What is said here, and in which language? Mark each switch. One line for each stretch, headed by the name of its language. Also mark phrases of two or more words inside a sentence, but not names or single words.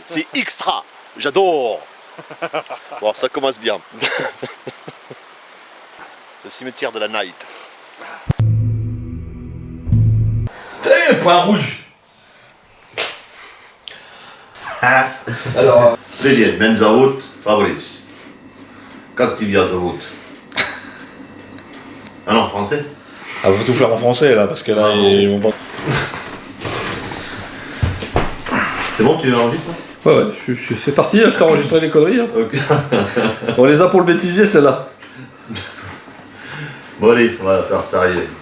French: C'est extra. J'adore. Bon, ça commence bien. Le cimetière de la Night. Point rouge. Alors,
Russian: Привет, меня зовут Fabrice. Как тебя зовут?
French: Ah non, français? Ah, faut tout faire en français là, parce que là, ils vont pas. C'est bon, tu enregistres? Ouais, je fais partie, je serai enregistré les conneries. Hein. Ok. On les a pour le bêtisier, celle-là. Bon allez, on va faire sérieux.